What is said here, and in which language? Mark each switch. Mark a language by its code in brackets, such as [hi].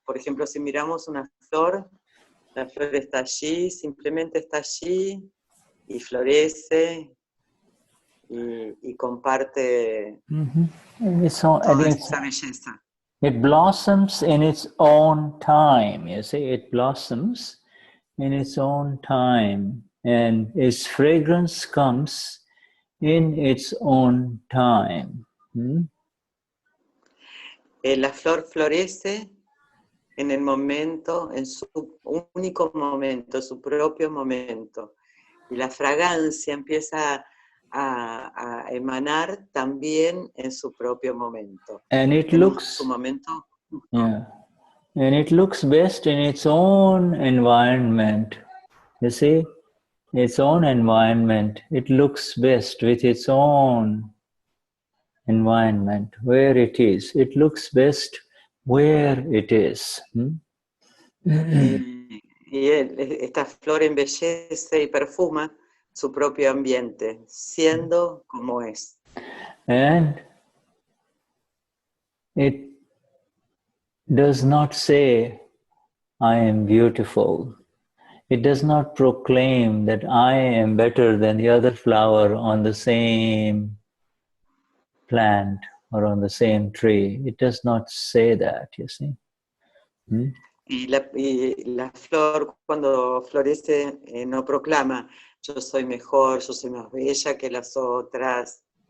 [es] Por ejemplo, si miramos una flor, la flor está allí, simplemente está allí y florece y comparte toda esa belleza. [en] It blossoms in its own time, you see. It blossoms in its own time, and its fragrance comes in its own time. [es] La flor florece en el momento, en su único momento, su propio momento. Y la fragancia empieza a emanar también en su propio momento. [en] And it looks, [es] su momento. [en] Yeah. And it looks best in its own environment. You see, its own environment. It looks best with its own environment, where it is. It looks best where it is. [es] Y esta flor embellece y perfuma su propio ambiente, siendo como es. [en] And it does not say, I am beautiful. It does not proclaim that I am better than the other flower on the same plant or on the same tree. It does not say that, you see. [es] Y la flor cuando florece no proclama, yo soy mejor, yo soy más bella que las otras.